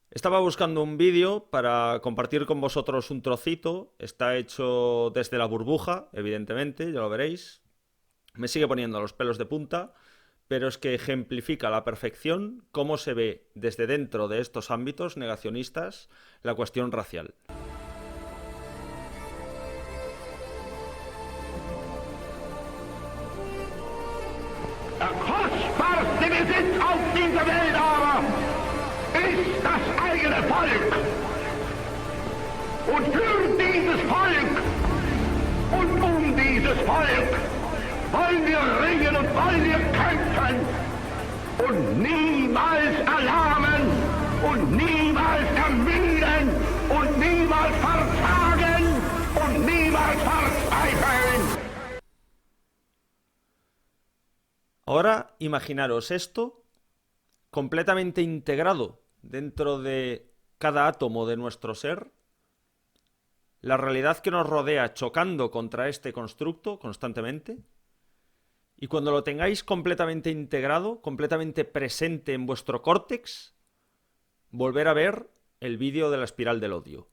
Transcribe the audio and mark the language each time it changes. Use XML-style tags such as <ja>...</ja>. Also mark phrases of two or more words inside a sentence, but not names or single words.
<es>Estaba buscando un vídeo para compartir con vosotros un trocito. Está hecho desde la burbuja, evidentemente, ya lo veréis. Me sigue poniendo los pelos de punta, pero es que ejemplifica a la perfección cómo se ve desde dentro de estos ámbitos negacionistas la cuestión racial.</es> <de>Der kostbarste Besitz auf dieser Welt aber ist das eigene Volk. Und für dieses Volk und dieses Volk wollen wir ringen und wollen wir kämpfen und niemals erlahmen und niemals ermüden und niemals verzagen und niemals verzweifeln.</de> <es>Ahora imaginaros esto completamente integrado dentro de cada átomo de nuestro ser, la realidad que nos rodea chocando contra este constructo constantemente, y cuando lo tengáis completamente integrado, completamente presente en vuestro córtex, volver a ver el vídeo de la espiral del odio.</es>